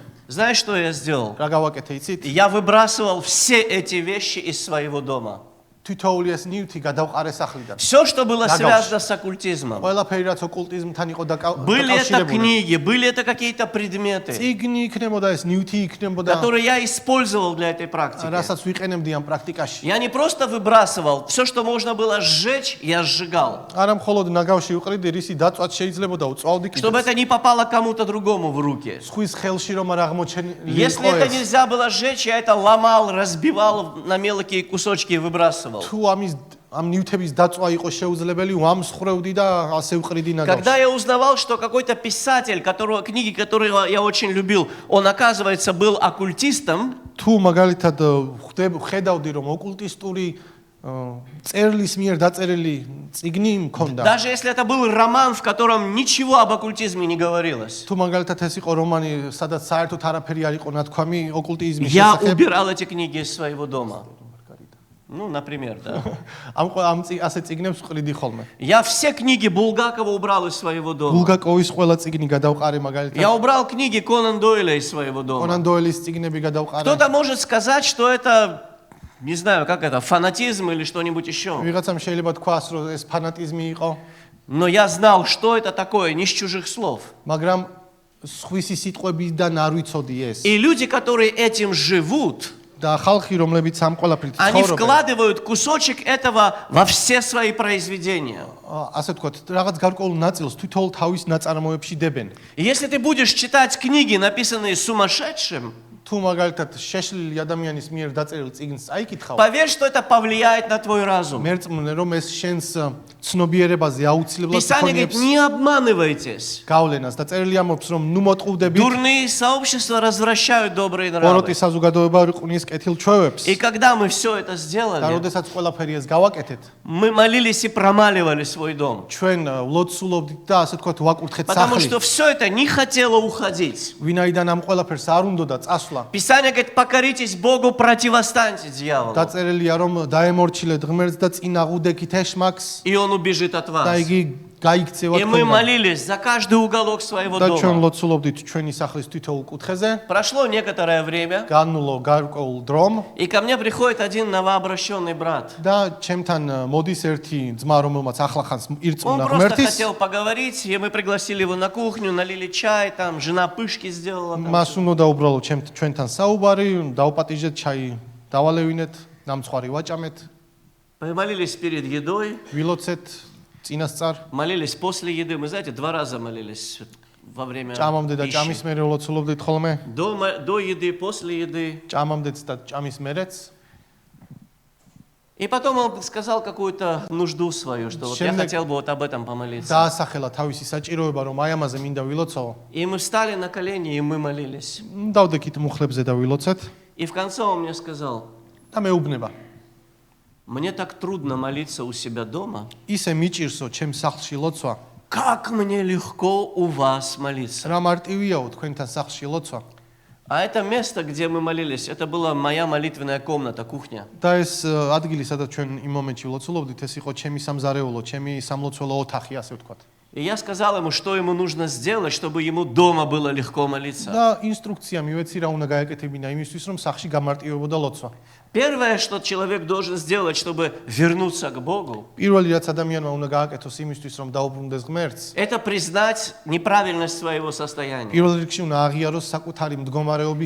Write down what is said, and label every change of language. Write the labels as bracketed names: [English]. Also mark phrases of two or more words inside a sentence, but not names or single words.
[Russian] знаешь, что я сделал? [Georgian] რა გავაკეთე, იცით? [Russian] Я выбрасывал все эти вещи из своего дома. [Georgian] თითოეული ეს ნივთი გადავყარე სახლიდან. [Russian] Все, что было Нагался. связано с оккультизмом. [Georgian] ყველაფერი რაც ოკულტიზმთან იყო [Russian] Были это [Georgian] დაკავშირებული. [Russian] книги, были это какие-то предметы, [Georgian] წიგნი იქნებოდა ეს ნივთი იქნებოდა, [Russian] которые я использовал для этой практики. [Georgian] რასაც ვიყენებდი ამ პრაქტიკაში. [Russian] Я не просто выбрасывал, все, что можно было сжечь, я сжигал. [Georgian] არა მხოლოდ ნაგავში უყრიდი, რისი დაწვაც შეიძლებოდა უწვავდი [Russian] Чтобы [Georgian] კიდეც. [Russian] это не попало кому-то другому в руки. [Georgian] სხვის ხელში რომ არ აღმოჩენილი [Russian] Если [Georgian] იყო [Russian] это [Georgian] ეს. [Russian] нельзя было сжечь, я это ломал, разбивал на мелкие кусочки и выбрасывал. [Georgian] თუ ამ ნივთების დაწვა იყო შეუძლებელი, ვამსხვრევდი და ასე ვყრიდი [Russian] Когда [Georgian] ნაგავში. [Russian] я узнавал, что какой-то писатель, книги которого я очень любил, он, оказывается, был оккультистом, [Georgian] თუ მაგალითად ხედავდი, რომ ოკულტისტური წერლის მიერ დაწერილი წიგნი მქონდა. [Russian] даже если это был роман, в котором ничего об оккультизме не говорилось, [Georgian] თუ მაგალითად ეს იყო რომანი, სადაც საერთოდ არაფერი არ იყო ნათქვამი ოკულტიზმის [Russian] я [Georgian] შესახებ. [Russian] убирал эти книги из своего дома. Ну, например, да. [Georgian] ასე წიგნებს ვყრიდი ხოლმე. [Russian] Я все книги Булгакова убрал из своего дома. [Georgian] ბულგაკოვის ყველა წიგნი გადავყარე магალითად. [Russian] Я убрал книги Конан Дойля из своего дома. [Georgian] კონან დოილის წიგნები გადავყარე. [Russian] Кто-то может сказать, что это, не знаю, как это, фанатизм или что-нибудь еще. [Georgian] ვიღაცამ შეიძლება თქვას, რომ ეს ფანატიზმი იყო, [Russian] Но я знал, что это такое, не с чужих слов. [Georgian] მაგრამ სხვისი სიტყვებიდან არ ვიცოდი ეს. [Russian] И люди, которые этим живут, [Georgian] და ხალხი რომლებიც ამ ყველაფრით [Russian] они [Georgian] ცხოვრობენ [Russian] вкладывают кусочек этого во все свои произведения. [Georgian] ასე ვთქვათ რაღაც გარკვეულ ნაწილს თვითონ თავის ნაწარმოებში დებენ [Russian] И если ты будешь читать книги, написанные сумасшедшим, [Georgian] თუ მაგალითად შეშლილი ადამიანის მიერ დაწერილ წიგნს აიკითხავ [Russian] поверь, что это повлияет на твой разум. [Georgian] მერწმუნე რომ ეს შენს ცნობიერებაზე აუცილებლად [Russian] Писание говорит, [Georgian] იქონიებს [Russian] не обманывайтесь. [Georgian] გავლენას და წერილი ამბობს რომ ნუ მოტყუდებით [Russian] Дурные сообщества развращают добрые нравы. [Georgian] ბოროტი საზოგადოება ყნის კეთილ ჩვევებს [Russian] И когда мы все это [Georgian] და [Russian] сделали, [Georgian] როდესაც ყველაფერი ეს გავაკეთეთ [Russian] мы молились и промаливали свой дом. [Georgian] ჩვენ ლოცულობდით და ასე ვთქვათ ვაკურთხეთ [Russian] Потому [Georgian] სახლი [Russian] что все это не хотело уходить. [Georgian] ვინაიდან ამ ყველაფერს არ უნდოდა წასვლა [Russian] Писание говорит, покоритесь Богу, противостаньте дьяволу. [Georgian] დაწერილია რომ დაემორჩილეთ ღმერთს და წინ აღუდექით ეშმაკს [Russian] И он убежит от [Georgian] და [Russian] вас. [Georgian] იგი გაიქცევა [Russian] И мы [Georgian] თქვენგან [Russian] молились за каждый уголок своего [Georgian] და ჩვენ [Russian] дома. [Georgian] ლოცულობდით ჩვენი სახლის თითოეულ კუთხეზე [Russian] Прошло некоторое время, [Georgian] განულო გარკვეულ დრომ [Russian] и ко мне приходит один новообращенный брат. [Georgian] და ჩემთან მოდის ერთი ძმა რომელმაც ახლახანს [Russian] Он [Georgian] ირწმუნა [Russian] просто [Georgian] ღმერთის [Russian] хотел поговорить, и мы пригласили его на кухню, налили чай, там жена пышки сделала. там. [Georgian] მას უნდა უბრალოდ ჩვენთან საუბარი დავპატიჟეთ ჩაი დავალევინეთ ნამცხვარი ვაჭამეთ [Russian] Помолились перед едой, [Georgian] ვილოცეთ წინასწარ [Russian] молились после еды. Мы, знаете, 2 раза молились во время [Georgian] ჭამამდე და ჭამის [Russian] пищи. [Georgian] მერე ვლოცულობდით ხოლმე [Russian] До еды, после еды. [Georgian] ჭამამდეც და ჭამის მერეც [Russian] И потом он сказал какую-то нужду свою, что вот я [Georgian] Შემდეგ- [Russian] хотел бы вот об этом помолиться. [Georgian] დაასახელა თავისი საჭიროება რომ აი ამაზე მინდა ვილოცო [Russian] И мы встали на колени, и мы молились. [Georgian] დავდექით მუხლებზე და ვილოცეთ [Russian] И в конце он мне сказал, [Georgian] და მეუბნება [Russian] мне так трудно молиться у себя дома. [Georgian] ისე მიჭირსო ჩემ სახლში ლოცვა [Russian] Как мне легко у вас молиться. [Georgian] რა მარტივიაო თქვენთან სახლში ლოცვა [Russian] А это место, где мы молились, это была моя молитвенная комната, кухня. [Georgian] და ეს ადგილი სადაც ჩვენ იმ მომენტში ვლოცულობდით ეს იყო ჩემი სამზარეულო ჩემი სამლოცველო ოთახი ასე ვთქვათ [Russian] И я сказал ему, что ему нужно сделать, чтобы ему дома было легко молиться. [Georgian] და ინსტრუქცია მივეცი რა უნდა გააკეთებინა იმისთვის რომ სახლში გამარტივებოდა ლოცვა [Russian] Первое, что человек должен сделать, чтобы вернуться к Богу, [Georgian] პირველი რაც ადამიანმა უნდა გააკეთოს იმისთვის რომ დაუბრუნდეს ღმერთს [Russian] это признать неправильность своего состояния. [Georgian] პირველ რიგში უნდა აღიაროს საკუთარი მდგომარეობის